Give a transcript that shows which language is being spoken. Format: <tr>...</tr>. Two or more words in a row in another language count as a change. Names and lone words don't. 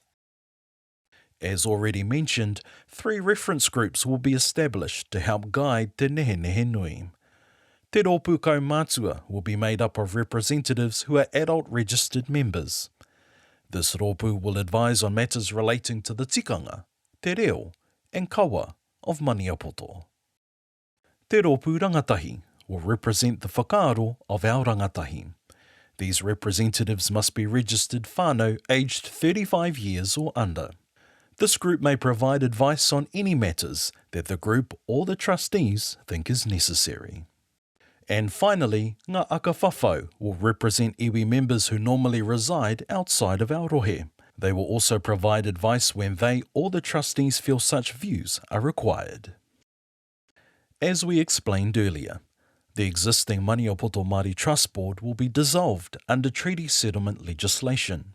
<en>As already mentioned, 3 reference groups will be established to help guide Te Nehenehenui. Te Rōpū Kaumātua will be made up of representatives who are adult registered members. This rōpū will advise on matters relating to the tikanga,</en> <mi>te reo</mi> <en>and kawa of Maniapoto. Te Rōpū Rangatahi will represent the whakaaro of our rangatahi. These representatives must be registered whānau aged 35 years or under. This group may provide advice on any matters that the group or the trustees think is necessary. And finally, ngā whakapapa will represent iwi members who normally reside outside of our rohe. They will also provide advice when they or the trustees feel such views are required. As we explained earlier, the existing Maniapoto Māori Trust Board will be dissolved under treaty settlement legislation.</en>